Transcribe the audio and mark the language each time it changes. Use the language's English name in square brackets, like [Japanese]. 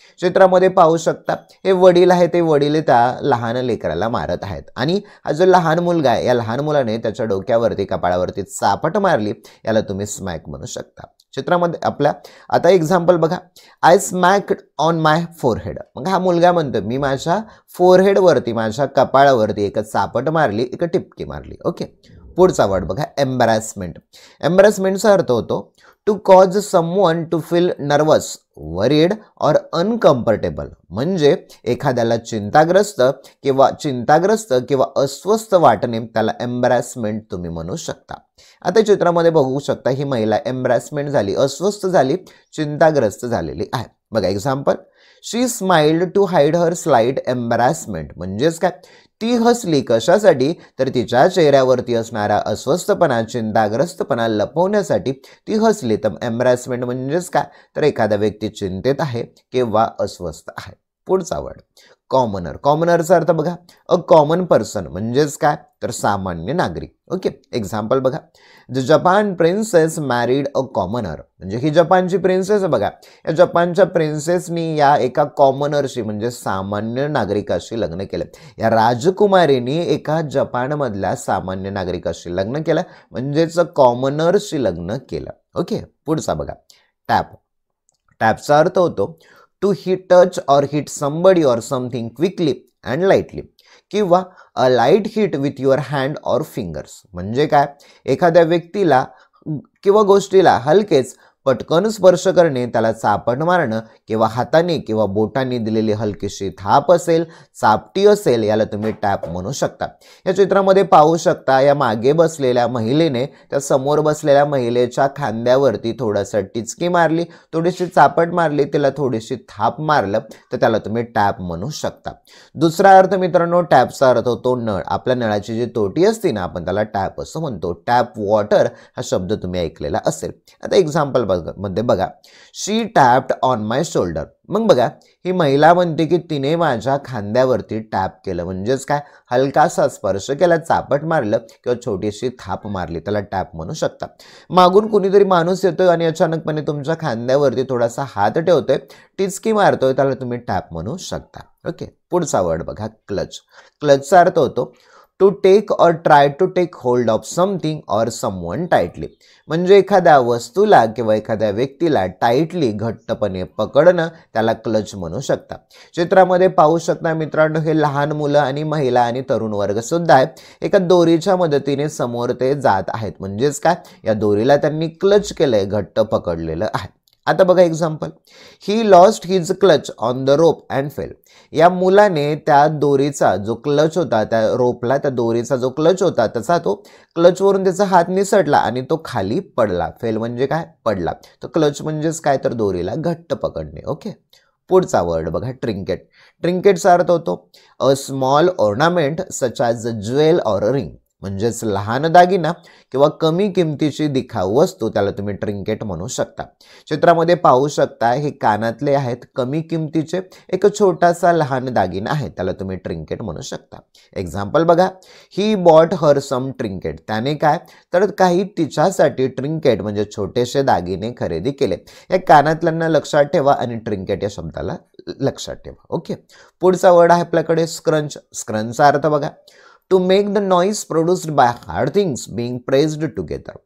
[Marathi] चित्रामध्ये पाहू शकता, हे वडील आहे, ते वडील त्या लहान लेकराला मारत आहेत आणि हा जो लहान मुलगा आहे, या लहान मुलाने त्याच्या डोक्यावरती कपाळावरती चापट मारली, याला तुम्ही स्मॅक म्हणू शकता। चित्रामध्ये आपल्या आता एक्झाम्पल बघा, [English] I smacked on my forehead. [Marathi] मग हा मुलगा म्हणतो, मी माझ्या फोरहेडवरती, माझ्या कपाळावरती एक चापट मारली, एक टिपकी मारली। ओके, पुढचा वर्ड बघा, एम्बॅरसमेंट। एम्बॅरसमेंटचा अर्थ होतो [English] To cause someone to feel nervous, worried और uncomfortable. [Marathi] म्हणजे एखाद्याला चिंताग्रस्त किंवा अस्वस्थ वाटणे, त्याला एम्बॅरसमेंट तुम्ही म्हणू शकता। आता चित्रामध्ये बघू शकता, ही महिला एम्बॅरसमेंट झाली, अस्वस्थ झाली, चिंताग्रस्त झालेली आहे। बघा example, [English] She smiled to hide her slight embarrassment. [Marathi] म्हणजेच काय, ती हसली कशासाठी, तर तिच्या चेहऱ्यावरती असणारा अस्वस्थपणा, चिंताग्रस्तपणा लपवण्यासाठी ती हसली। तर एम्बॅरसमेंट म्हणजेच काय, तर एखादा व्यक्ती चिंतेत आहे किंवा अस्वस्थ आहे। पुढचा वर्ड कॉमनर। कॉमनरचा अर्थ बघा, [English] a common person [Marathi] म्हणजेच काय, तर सामान्य नागरिक। ओके, एक्झाम्पल बघा, [English] The Japan princess married a commoner. [Marathi] म्हणजे ही जपानची प्रिन्सेस बघा, या जपानच्या प्रिन्सेसनी या एका कॉमनरशी म्हणजे सामान्य नागरिकाशी लग्न केलं। या राजकुमारीने एका जपानमधल्या सामान्य नागरिकाशी लग्न केलं, म्हणजेच कॉमनरशी लग्न केलं। ओके, पुढचा बघा, टॅप। टॅपचा अर्थ होतो [English] to hit touch और hit somebody और something quickly and lightly, [Marathi] किंवा [English] A light hit with your hand और fingers. [Marathi] म्हणजे काय, एखाद्या व्यक्तीला किंवा गोष्टीला हलकेच पटकन स्पर्श करणे, त्याला चापट मारणं, किंवा हाताने किंवा बोटाने दिलेली हलकीशी थाप असेल, चापटी असेल, याला तुम्ही टॅप म्हणू शकता। या चित्रामध्ये पाहू शकता, या मागे बसलेल्या महिलेने त्या समोर बसलेल्या महिलेच्या खांद्यावरती थोडंसं टिचकी मारली, थोडीशी चापट मारली, तिला थोडीशी थाप मारलं, तर त्याला तुम्ही टॅप म्हणू शकता। दुसरा अर्थ मित्रांनो, टॅपचा अर्थ होतो नळ। आपल्या नळाची जी तोटी असते ना, आपण त्याला टॅप असं म्हणतो। टॅप वॉटर हा शब्द तुम्ही ऐकलेला असेल। आता एक्झाम्पल मध्ये बघा, [English] She tapped on my shoulder. [Marathi] मग बघा, ही महिला म्हणते की तिने माझ्या खांद्यावरती टॅप केलं, म्हणजेच काय, हलकासा स्पर्श केला, चापट मारलं किंवा छोटीशी थाप मारली, त्याला टॅप म्हणू शकता। मागून कुणीतरी माणूस येतोय आणि अचानकपणे तुमच्या खांद्यावरती थोडासा हात ठेवतोय, टिचकी मारतोय, त्याला तुम्ही टॅप म्हणू शकता। ओके, पुढचा वर्ड बघा, क्लच। क्लचचा अर्थ होतो [English] To take और try to take hold of something और someone tightly. [Marathi] म्हणजे एखाद्या वस्तूला किंवा एखाद्या व्यक्तीला टाइटली, घट्टपणे पकडणं, त्याला क्लच म्हणू शकता। चित्रामध्ये पाहू शकता मित्रांनो, हे लहान मुलं आणि महिला आणि तरुण वर्ग सुद्धा आहे, एका दोरीच्या मदतीने समोर ते जात आहेत। म्हणजेच काय, या दोरीला त्यांनी क्लच केलंय, घट्ट पकडलेलं आहे। आता बघा example, [English] He lost his clutch on the rope and fell. [Marathi] या मुलाने त्या दोरीचा जो क्लच होता, त्या रोपला, त्या दोरीचा जो क्लच होता, त्याचा तो क्लचवरून त्याचा हात निसटला आणि तो खाली पडला। फेल म्हणजे काय, पडला। तर क्लच म्हणजेच काय, तर दोरीला घट्ट पकडणे। ओके, पुढचा वर्ड बघा, ट्रिंकेट। ट्रिंकेटचा अर्थ होतो [English] A small ornament such as a jewel or a ring. [Marathi] म्हणजेच लहान दागिना किंवा कमी किमतीची दिखाऊ वस्तू, त्याला तुम्ही ट्रिंकेट म्हणू शकता। चित्रामध्ये पाहू शकता, हे कानातले आहेत, कमी किमतीचे, एक छोटासा लहान दागिना आहे, त्याला तुम्ही ट्रिंकेट म्हणू शकता। एक्झाम्पल बघा, [English] He bought her some trinket. [Marathi] त्याने काय, तर काही तिच्यासाठी ट्रिंकेट म्हणजे छोटेसे दागिने खरेदी केले। या कानातल्यांना लक्षात ठेवा आणि ट्रिंकेट या शब्दाला लक्षात ठेवा। ओके, पुढचा वर्ड आहे आपल्याकडे स्क्रंच। स्क्रंचचा अर्थ बघा, [English] To make the noise produced by hard things being pressed together.